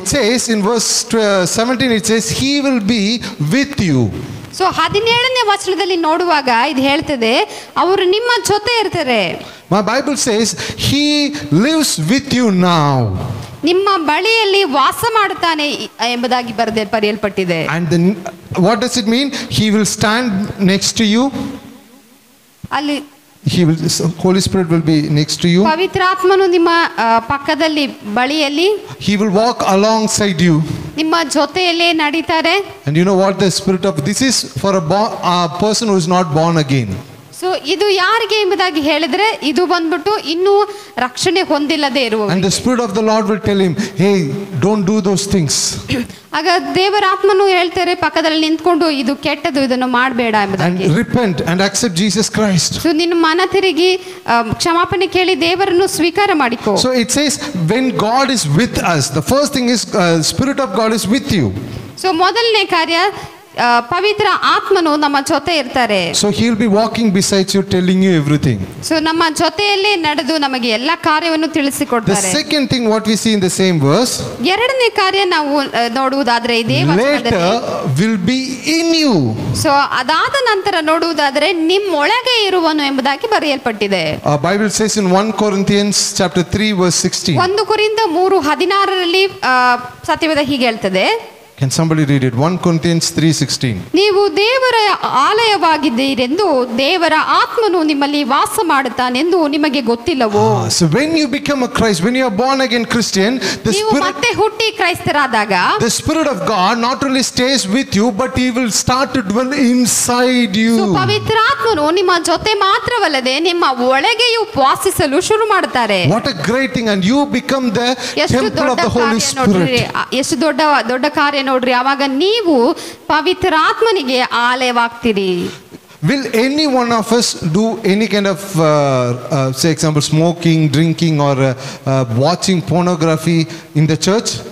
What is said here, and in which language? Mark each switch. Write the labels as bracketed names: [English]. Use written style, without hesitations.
[English] It says in verse 17 it says he will be with you. [Kannada] So 17ನೇ ವಚನದಲ್ಲಿ ನೋಡುವಾಗ ಇದು ಹೇಳ್ತದೆ ಅವರು ನಿಮ್ಮ ಜೊತೆ ಇರ್ತಾರೆ. [English] My Bible says he lives with you now. [Kannada] ನಿಮ್ಮ ಬಳಿಯಲ್ಲಿ ವಾಸ ಮಾಡುತ್ತಾನೆ ಎಂಬುದಾಗಿ ಬರೆಯಲ್ಪಟ್ಟಿದೆ. [English] And then what does it mean? He will stand next to you. [Kannada] ಅಲ್ಲಿ [English] Holy Spirit will be next to you. [Kannada] ಪವಿತ್ರಾತ್ಮನು ನಿಮ್ಮ ಪಕ್ಕದಲ್ಲಿ ಬಳಿಯಲ್ಲಿ. [English] He will walk alongside you. [Kannada] ನಿಮ್ಮ ಜೊತೆಯಲ್ಲೇ ನಡೀತಾರೆ. [English] And you know what the spirit of this is for a person who is not born again. [Kannada] So ಇದು ಯಾರಿಗೆ ಎಂಬುದಾಗಿ ಹೇಳಿದ್ರೆ ಇದು ಬಂದ್ಬಿಟ್ಟು ಇನ್ನೂ ರಕ್ಷಣೆ ಹೊಂದಿಲ್ಲದೆ ಇರುವ. [English] And the Spirit of the Lord will tell him, hey, don't do those things. [Kannada] ಆಗ ದೇವರ ಆತ್ಮನು ಹೇಳ್ತಾರೆ ಪಕ್ಕದಲ್ಲಿ ನಿಂತ್ಕೊಂಡು ಇದು ಕೆಟ್ಟದು, ಇದನ್ನು ಮಾಡಬೇಡ ಎಂಬುದಾಗಿ. [English] And repent and accept Jesus Christ. [Kannada] So ನಿನ್ನ ಮನ ತಿರುಗಿ ಕ್ಷಮಾಪಣೆ ಕೇಳಿ ದೇವರನ್ನು ಸ್ವೀಕಾರ ಮಾಡಿಕೋ. [English] So it says when God is with us, the first thing is Spirit of God is with you. [Kannada] So ಮೊದಲನೇ ಕಾರ್ಯ ಪವಿತ್ರ ಆತ್ಮನು ನಮ್ಮ ಜೊತೆ ಇರ್ತಾರೆ. [English] So he will be walking beside you telling you everything. [Kannada] So ನಮ್ಮ ಜೊತೆಯಲ್ಲೇ ನಡೆದು ನಮಗೆ ಎಲ್ಲ ಕಾರ್ಯವನ್ನು ತಿಳಿಸಿಕೊಡ್ತಾರೆ. [English] The second thing what we see in the same verse, [Kannada] ಎರಡನೇ ಕಾರ್ಯ ನಾವು ನೋಡುವುದಾದ್ರೆ ಇದೇ [English] later will be in you. [Kannada] So ಅದಾದ ನಂತರ ನೋಡುವುದಾದ್ರೆ ನಿಮ್ಮೊಳಗೆ ಇರುವನು ಎಂಬುದಾಗಿ ಬರೆಯಲ್ಪಟ್ಟಿದೆ. [English] Bible says in 1 Corinthians chapter 3 verse 16. [Kannada] 1 ಕೊರಿಂಥ 3:16ರಲ್ಲಿ ಸತ್ಯವೇದ ಹೀಗೆ ಹೇಳ್ತದೆ. [English] Can somebody read it? 1 Corinthians 3:16. [Kannada] ನೀವು ದೇವರ ಆಲಯವಾಗಿದ್ದೀರೆಂದು ದೇವರ ಆತ್ಮನು ನಿಮ್ಮಲ್ಲಿ ವಾಸ ಮಾಡುತ್ತಾನೆಂದು ನಿಮಗೆ ಗೊತ್ತಿಲ್ಲವೋ? [English] So when you become a Christ, when you are born again Christian, [Kannada] ನೀವು ಮತ್ತೆ ಹುಟ್ಟಿ ಕ್ರೈಸ್ತರಾದಾಗ [English] the Spirit of God not only stays with you, but he will start to dwell inside you. [Kannada] So ಪವಿತ್ರಾತ್ಮನು ನಿಮ್ಮ ಜೊತೆ ಮಾತ್ರವಲ್ಲದೆ ನಿಮ್ಮ ಒಳಗೆಯೂ ವಾಸಿಸಲು ಶುರು ಮಾಡುತ್ತಾರೆ. [English] What a great thing, and you become the temple of the Holy Spirit. [Kannada] ಎಷ್ಟು ದೊಡ್ಡ ಕಾರ್ಯ ನೋಡ್ರಿ. ಆವಾಗ ನೀವು ಪವಿತ್ರಾತ್ಮನಿಗೆ ಆಲಯವಾಗ್ತೀರಿ. [English] Will any one of us do any kind of say example smoking, drinking or watching pornography in the church?